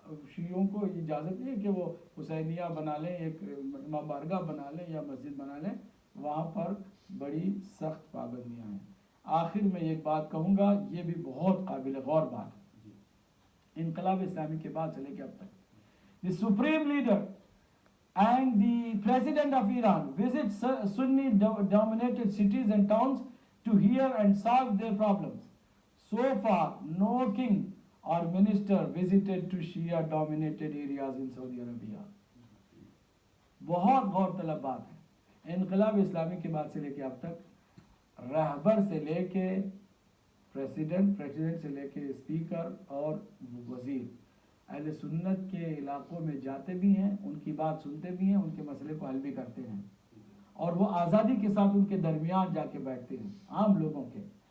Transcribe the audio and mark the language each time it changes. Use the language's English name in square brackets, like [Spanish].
[Urdu] شیعوں کو اجازت نہیں ہے کہ وہ حسینیہ بنا لیں، ایک امام بارگاہ بنا لیں یا مسجد بنا لیں، وہاں پر بڑی سخت پابندیاں ہیں۔ آخر میں ایک بات کہوں گا، یہ بھی بہت قابل غور بات ہے، انقلاب اسلامی کے بعد سے لے کے اب تک [English] the supreme leader and the president of Iran visit Sunni dominated cities and towns to hear and solve their problems. So far, no king or minister visited to Shia dominated areas in Saudi Arabia. [Urdu] بہت غور طلب بات ہے۔ انقلاب اسلامی کے بعد سے لے کے اب تک رہبر سے لے کے پریزیڈنٹ سے لے کے اسپیکر اور وزیر اہل سنت کے علاقوں میں جاتے بھی ہیں، ان کی بات سنتے بھی ہیں، ان کے مسئلے کو حل بھی کرتے ہیں، اور وہ آزادی کے ساتھ ان کے درمیان جا کے بیٹھتے ہیں عام لوگوں کے۔